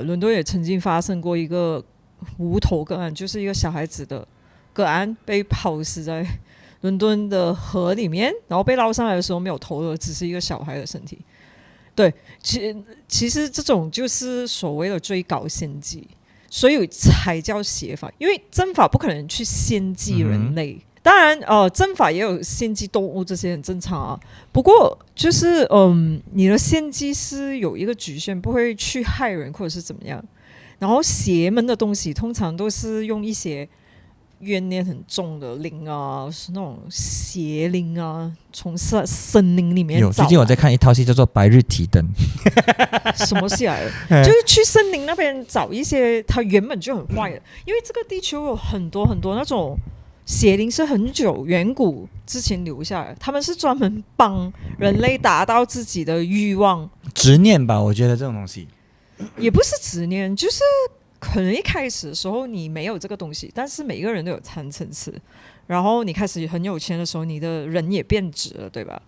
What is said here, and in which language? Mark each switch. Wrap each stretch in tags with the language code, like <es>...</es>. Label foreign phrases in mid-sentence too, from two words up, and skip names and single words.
<zh>倫敦也曾經發生過一個無頭個案，就是一個小孩子的個案被拋死在倫敦的河裡面，然後被撈上來的時候沒有頭的，只是一個小孩的身體。對，其實這種就是所謂的最高獻祭，所以才叫邪法。因為正法不可能去獻祭人類，當然正法也有獻祭動物，這些很正常啊。不過就是你的獻祭是有一個局限，不會去害人或者是怎麼樣。然後邪門的東西通常都是用一些怨念很重的靈啊，是那種邪靈啊，從森林裡面找。最近我在看一套戲叫做《白日提燈》，什麼戲來的？就是去森林那邊找一些他原本就很壞的，因為這個地球有很多很多那種邪靈是很久遠古之前留下來，他們是專門幫人類達到自己的慾望、執念吧。我覺得這種東西也不是執念，就是可能一開始的時候你沒有這個東西，但是每個人都有殘層次，然後你開始很有錢的時候，你的人也變質了，对吧？</zh>